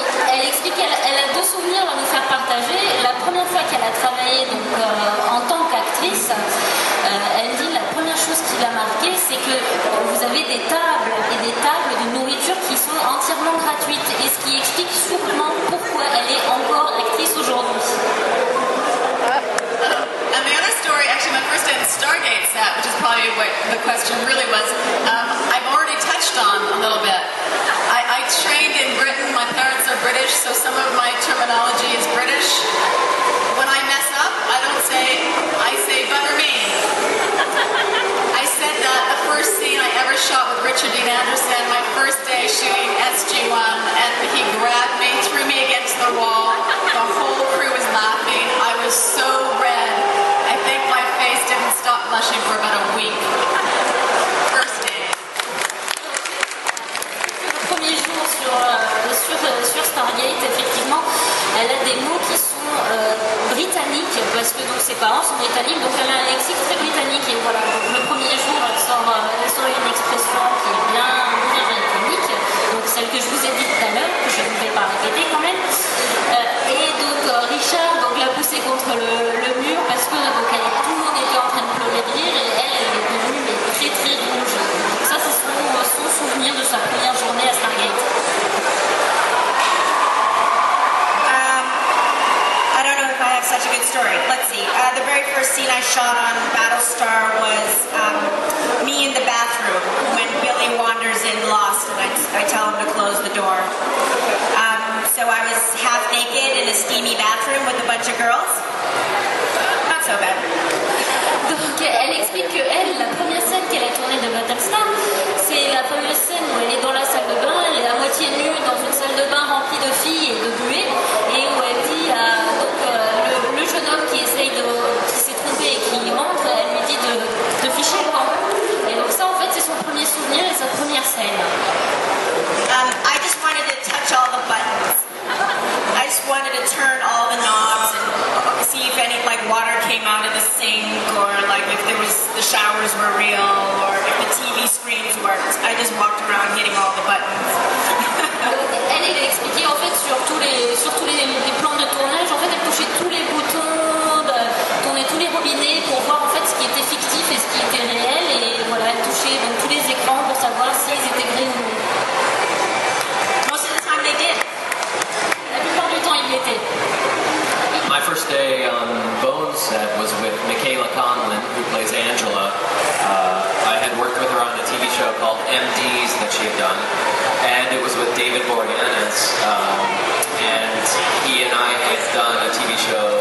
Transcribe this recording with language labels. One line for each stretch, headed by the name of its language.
French: Elle explique qu'elle a deux souvenirs à nous faire partager. La première fois qu'elle a travaillé donc, en tant qu'actrice, elle dit la première chose qui l'a marquée, c'est que vous avez des tables et des tables de nourriture qui sont entièrement gratuites, et ce qui explique sûrement pourquoi elle est encore actrice aujourd'hui.
English: And the other story, actually my first day on the Stargate set, which is probably what the question really was, I've already touched on a little bit. I trained in Britain, my parents are British, so some of my terminology is British. When I mess up, I say butter me. I said that the first scene I ever shot with Richard Dean Anderson, my first day shooting SG-1, and he grabbed me, threw me against the wall. The whole crew was laughing. I was so red. I think my face didn't stop blushing for about a week. First day.
French: Le premier jour sur Stargate, effectivement, elle a des mots qui sont britanniques, parce que donc, ses parents sont britanniques, donc elle a un lexique très britannique, et voilà, donc le premier jour elle sort une expression qui est bien britannique, donc celle que je vous ai dit tout à l'heure, que je ne vais pas répéter quand même, et donc Richard donc, l'a poussée contre le mur, parce que donc, tout le monde était en train de pleurer de rire, et elle est devenue très très rouge. Donc ça c'est son souvenir de sa première journée à Stargate.
English: Such a good story. Let's see. The very first scene I shot on Battlestar was me in the bathroom when Billy wanders in Lost, and I tell him to close the door. So I was half naked in a steamy bathroom with a bunch of girls. Not so bad.
French: Donc elle explique que elle, la première scène qu'elle a tournée de Battlestar, c'est la fameuse scène où elle est dans la salle de bain, elle est à moitié nue dans une salle de bain remplie de filles et de buées, et où elle dit le jeune homme qui s'est trompé et qui rentre, elle lui dit de ficher le camp. Et donc ça en fait c'est son premier souvenir et sa première scène.
English: I just wanted to touch all the buttons. I just wanted to turn all the knobs and see if any water came out of the sink, or if the showers were real, or if the TV screens worked. I just walked around hitting all the buttons.
French: Elle a expliqué en fait sur tous les plans de tournage, en fait elle touchait tous les boutons, tournait tous les robinets pour voir en fait ce qui était fictif et ce qui était réel, et voilà, elle touchait donc tous les écrans pour savoir s'ils étaient vrais ou non.
English: Most of the time they did.
French: La plupart du temps ils l'étaient.
English: My first day on Bones set was with Michaela Conlon, who plays Angela. I had worked with her on a TV show called MDs that she had done, and it was with David Boreanaz, and he and I had done a TV show.